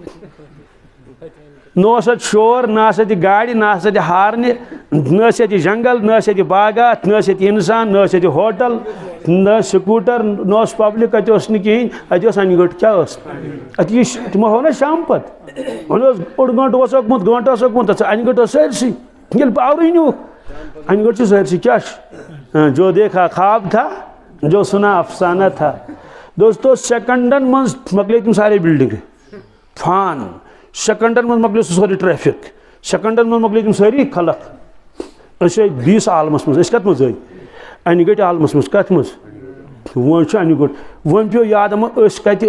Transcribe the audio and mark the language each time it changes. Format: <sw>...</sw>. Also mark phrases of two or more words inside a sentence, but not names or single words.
<ks>نہ اوس اَتہِ شور نہ آسہٕ اَتہِ گاڑِ نہ آسہٕ اَتہِ ہارنہِ نہ ٲسۍ اَتہِ جنگل نہ ٲسۍ اَتہِ باغات نہ ٲسۍ اَتہِ اِنسان نہ ٲسۍ اَتہِ ہوٹل نہ ٲسۍ سکوٗٹر نہ اوس پبلِک اَتہِ اوس نہٕ کِہیٖنۍ اَتہِ اوس انہِ گٔٹ کیٛاہ ٲس اَتہِ یہِ تِمو ہوو نا شام پتہٕ وۄنۍ اوس اوٚڑ گٲنٛٹہٕ اوس ہوٚکمُت گٲنٛٹہٕ اوس ہوٚکمُت تَتھ انہِ گٔٹ ٲس سٲرسٕے ییٚلہِ پاورٕے نیوٗکھ انہِ گٔٹ چھِ سٲرسٕے کیٛاہ چھُ</ks> <ur>جو دیکھا خواب تھا جو سنا افسانہ تھا</ur> <ks>دوستو سیکنڈن منٛز مۄکلے تِم سارے بِلڈِنگہٕ فان سیکنڈن منٛز مۄکلیو سُہ سورُے ٹریفِک سیکنڈن منٛز مۄکلے تِم سٲری خلق أسۍ بیس عالمس منٛز أسۍ کتھ منٛز انہِ گٔٹۍ عالمس منٛز کتھ منٛز وۄنۍ چھُ انہِ گوٚٹ وۄنۍ پیٚو یاد اما أسۍ کتہِ</ks>